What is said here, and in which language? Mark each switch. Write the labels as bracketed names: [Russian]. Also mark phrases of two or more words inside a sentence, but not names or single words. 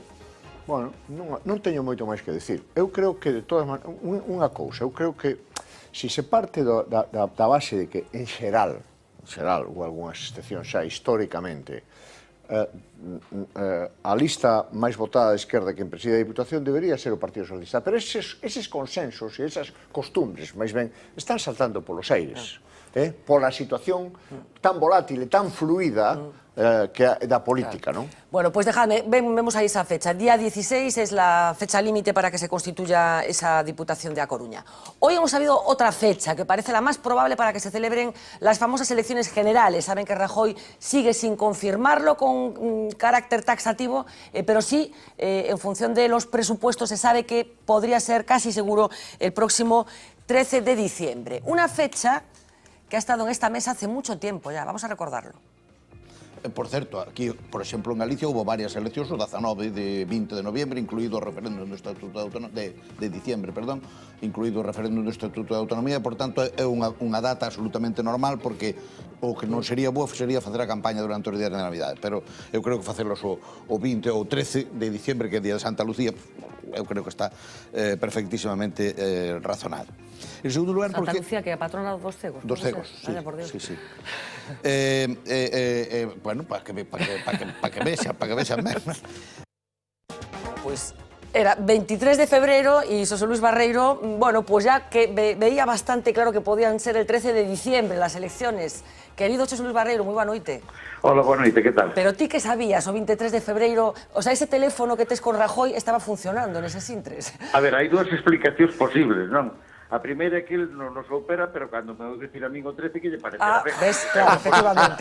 [Galician] Bueno, non teño moito máis que decir. Eu creo que, de todas maneiras, unha cousa, eu creo que se se parte da base de que, en xeral, ou algunhas excepcións xa históricamente, a lista máis votada da esquerda que preside a Diputación debería ser o Partido Socialista, pero eses consensos e esas costumbres, máis ben, están saltando polos aires, pola situación tan volátil e tan fluida que da política, ¿no? [Spanish] Bueno, pues dejadme, vemos ahí esa fecha. Día 16 es la fecha límite para que se constituya esa Diputación de A Coruña. Hoy hemos sabido otra fecha que parece la más probable para que se celebren las famosas elecciones generales. Saben que Rajoy sigue sin confirmarlo con carácter taxativo, pero sí, en función de los presupuestos, se sabe que podría ser casi seguro el próximo 13 de diciembre. Una fecha que ha estado en esta mesa hace mucho tiempo ya. Vamos a recordarlo. [Galician] Por certo, aquí, por exemplo, en Galicia houve varias eleccións, o 19 de 20 de noviembre, incluído o referéndum do Estatuto de Autonomía, de diciembre, perdón, incluído o referéndum do Estatuto de Autonomía, por tanto, é unha data absolutamente normal, porque o que non sería bo sería facer a campaña durante os días de Navidade, pero eu creo que facelos o 20 ou 13 de diciembre, que é o día de Santa Lucía, eu creo que está perfectísimamente razonado. En segundo lugar, Santa porque... Lucía, que é a patrona dos cegos. Dos cegos, sí. [Spanish] Vaya, por Dios. Sí. [Galician] Bueno, para que vexan mesmo. [Spanish] Pues era 23 de febrero y José Luis Barreiro, bueno, pues ya que veía bastante claro que podían ser el 13 de diciembre las elecciones. [Galician] Querido José Luis Barreiro, moi boa noite. Hola, boa noite, que tal? Pero ti que sabías o 23 de febreiro, o sea, ese teléfono que tes con Rajoy estaba funcionando neses intres. A ver, hai dúas explicacións posibles, non? A primeira é que ele non nos opera, pero cando me vou dicir a min o 13, que lle parece ben. Ves, claro, efectivamente.